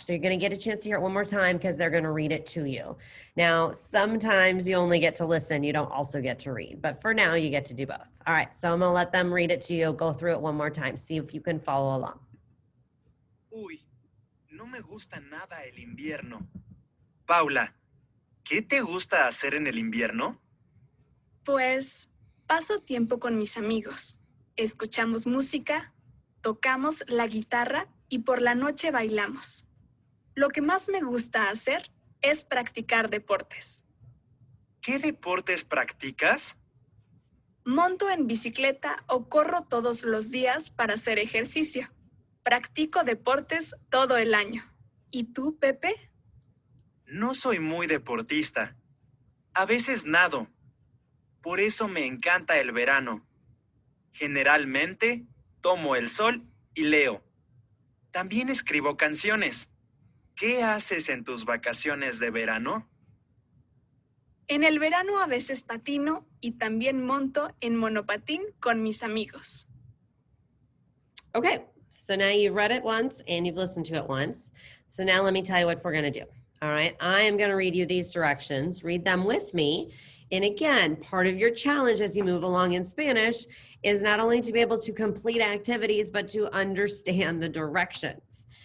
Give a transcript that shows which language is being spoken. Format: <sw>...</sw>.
<en>So you're going to get a chance to hear it one more time because they're going to read it to you. Now, sometimes you only get to listen. You don't also get to read. But for now, you get to do both. All right, so I'm going to let them read it to you. Go through it one more time. See if you can follow along.</en> <es>Uy, no me gusta nada el invierno. Paula, ¿qué te gusta hacer en el invierno? Pues paso tiempo con mis amigos. Escuchamos música, tocamos la guitarra y por la noche bailamos. Lo que más me gusta hacer es practicar deportes. ¿Qué deportes practicas? Monto en bicicleta o corro todos los días para hacer ejercicio. Practico deportes todo el año. ¿Y tú, Pepe? No soy muy deportista. A veces nado. Por eso me encanta el verano. Generalmente tomo el sol y leo. También escribo canciones. ¿Qué haces en tus vacaciones de verano? En el verano a veces patino y también monto en monopatín con mis amigos.</es> <en>Okay, so now you've read it once and you've listened to it once. So now let me tell you what we're going to do. All right, I am going to read you these directions. Read them with me. And again, part of your challenge as you move along in Spanish is not only to be able to complete activities, but to understand the directions.</en>